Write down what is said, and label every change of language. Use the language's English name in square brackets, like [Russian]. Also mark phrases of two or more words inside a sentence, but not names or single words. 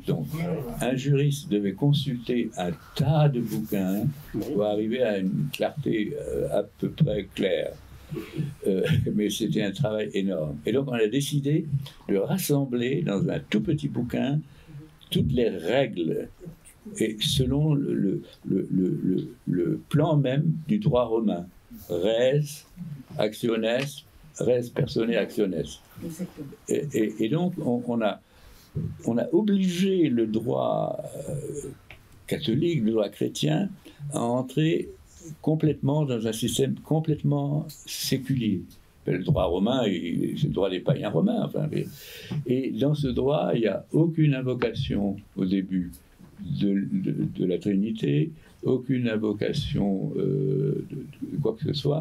[French] Donc, un juriste devait consulter un tas de bouquins pour arriver à une clarté à peu près claire. Mais c'était un travail énorme. Et donc on a décidé de rassembler dans un tout petit bouquin toutes les règles et selon le plan même du droit romain. [Latin] Res, actiones, res personae actiones. [French] Et donc on a obligé le droit catholique, le droit chrétien à entrer complètement dans un système complètement séculier. Le droit romain, c'est le droit des païens romains. Enfin, et dans ce droit, il n'y a aucune invocation au début de la Trinité, aucune invocation de quoi que ce soit.